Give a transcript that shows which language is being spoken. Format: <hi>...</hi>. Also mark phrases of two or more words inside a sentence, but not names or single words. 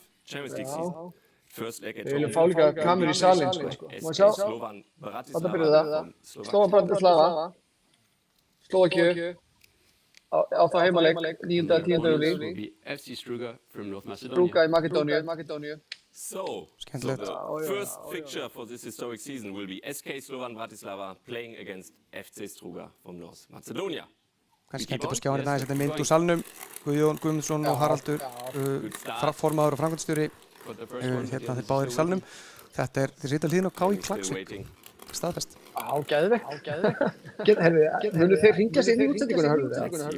<is>Já. Við viljum fá líka kamerur í salinn, sko. Má sjá. Þarna byrjuðu það. Slovan Bratislava. Slóvakíu. Á það heimaleik, 9. og 10. júlí. Struga í Makedóníu.</is> <en>So, the first fixture for this historic season will be SK Slovan Bratislava playing against FC Struga from North Macedonia.</en> <is>Kannski hendur på skjáin þetta er mynd úr salnum. Guðjón Guðmundsson og Haraldur, formaður og framkvæmdastjóri, hérna þeir báðir í salnum. Þetta er, þeir sitja hlýðin á KÍ Klaksvík. staðfest. Geðveikt. Munu þeir hringja sig inn í útsendinguna, hörðu?</is>